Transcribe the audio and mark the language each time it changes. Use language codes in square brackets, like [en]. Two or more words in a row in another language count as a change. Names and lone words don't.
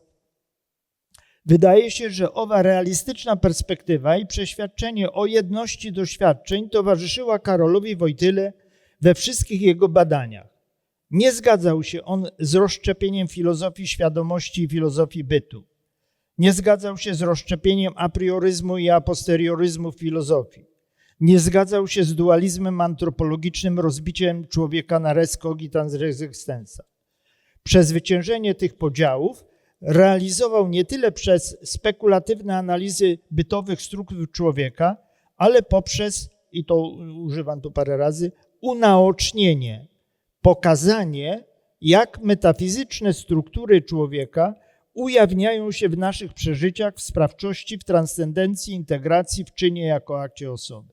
[pl] Wydaje się, że owa realistyczna perspektywa i przeświadczenie o jedności doświadczeń towarzyszyła Karolowi Wojtyle we wszystkich jego badaniach. Nie zgadzał się on z rozszczepieniem filozofii świadomości i filozofii bytu. Nie zgadzał się z rozszczepieniem aprioryzmu i aposterioryzmu w filozofii. Nie zgadzał się z dualizmem antropologicznym, rozbiciem człowieka na [la] res cogitans res existenza. [pl] Przezwyciężenie tych podziałów realizował nie tyle przez spekulatywne analizy bytowych struktur człowieka, ale poprzez, i to używam tu parę razy, unaocznienie, pokazanie, jak metafizyczne struktury człowieka ujawniają się w naszych przeżyciach, w sprawczości, w transcendencji, integracji, w czynie jako akcie osoby.